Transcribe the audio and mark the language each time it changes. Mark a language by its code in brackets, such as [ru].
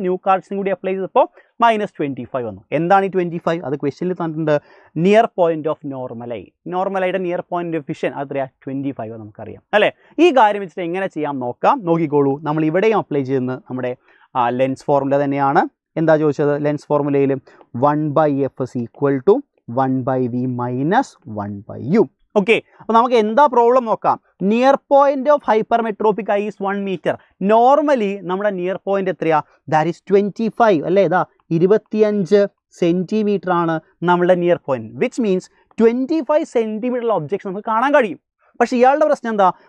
[ml] New കാർഡ്സും കൂടി apply ചെയ്തപ്പോൾ -25 വന്നു. എന്താണ് ഈ 25? അത് ക്വസ്റ്റ്യനിൽ തന്നിട്ടുണ്ട്. Near point of നോർമലൈ. നോർമലൈയുടെ near point of vision അത്രയാ 25 നമുക്കറിയാം അല്ലേ? ഈ കാര്യം വെച്ചിട്ട് എങ്ങനെ ചെയ്യാം നോക്കാം. നോക്കിക്കോളൂ. നമ്മൾ ഇവിടെയും അപ്ലൈ ചെയ്യുന്നത് നമ്മുടെ ലെൻസ് ഫോർമുല തന്നെയാണ്. എന്താ ചോദിച്ചത്? ലെൻസ് ഫോർമുലയിൽ [en] 1/f is equal to 1/v minus 1/u. [ml] Okay, അപ്പോൾ നമുക്ക് എന്താ പ്രോബ്ലം നോക്കാം. [en] Near point of hypermetropic eye is 1 metre. [ml] Normally നമ്മുടെ നിയർ പോയിന്റ് എത്രയാ? [en] that is 25 [ml] അല്ലേ? ഇതാ 25 സെൻറ്റിമീറ്റർ ആണ് നമ്മളുടെ near point. [en] which means [ml] 25 സെൻറ്റിമീറ്ററുള്ള objects നമുക്ക് കാണാൻ കഴിയും. പക്ഷേ ഇയാളുടെ പ്രശ്നം എന്താ?